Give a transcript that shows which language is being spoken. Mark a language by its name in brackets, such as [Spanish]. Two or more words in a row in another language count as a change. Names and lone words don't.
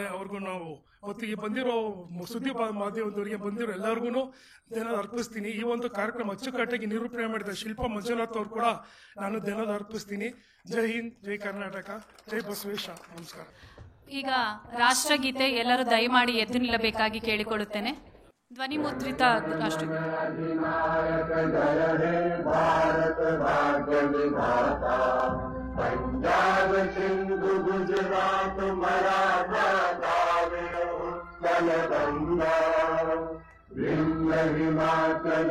[Kannada] ಅವ್ರಿಗೂ ನಾವು ಮತ್ತು ಈ ಬಂದಿರೋ ಸುದ್ದಿ ಮಾಧ್ಯಮದವರಿಗೆ ಬಂದಿರೋ ಎಲ್ಲರಿಗೂ ಧನ್ಯವಾದ ಅರ್ಪಿಸ್ತೀನಿ. ಈ ಒಂದು ಕಾರ್ಯಕ್ರಮ ಅಚ್ಚುಕಟ್ಟಾಗಿ ನಿರೂಪಣೆ ಮಾಡಿದ ಶಿಲ್ಪಾ ಮಂಜುನಾಥ್ ಅವರು ಕೂಡ ನಾನು ಧನ್ಯವಾದ ಅರ್ಪಿಸ್ತೀನಿ. ಜೈ ಹಿಂದ್, ಜೈ ಕರ್ನಾಟಕ, ಜೈ ಬಸವೇಶ. ನಮಸ್ಕಾರ. ಈಗ ರಾಷ್ಟ್ರಗೀತೆ ಎಲ್ಲರೂ ದಯಮಾಡಿ ಎದ್ದು ನಿಲ್ಲಬೇಕಾಗಿ ಕೇಳಿಕೊಳ್ಳುತ್ತೇನೆ. ಧ್ವನಿ ಮುದ್ರಿತ ರಾಷ್ಟ್ರಗೀತೆ. [Bangla] পঞ্জাব সিন্ধু গুজরাট মারাঠা দ্রাবিড় উৎকল গঙ্গা বিন্ধ্য হিমাচল